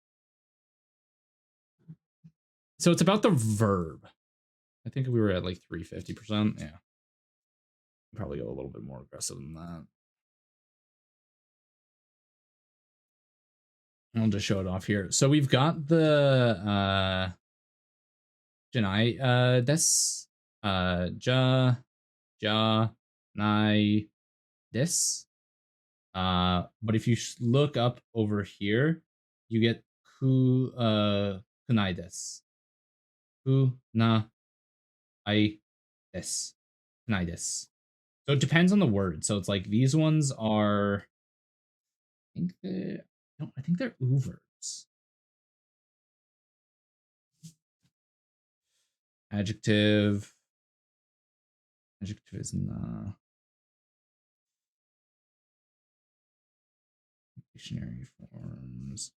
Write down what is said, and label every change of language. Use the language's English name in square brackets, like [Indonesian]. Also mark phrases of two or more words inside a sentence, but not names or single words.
[English] So it's about the verb. I think we were at like 350%. Yeah. Probably go a little bit more aggressive than that. I'll just show it off here. So we've got the [Japanese] じゃない です じゃ ない です. [English] But if you look up over here, you get [Japanese] くない です. く な い です. くない です. [English] So it depends on the word. So it's like these ones are I think they no, I think they're oovers. Adjective. Adjective is not dictionary forms.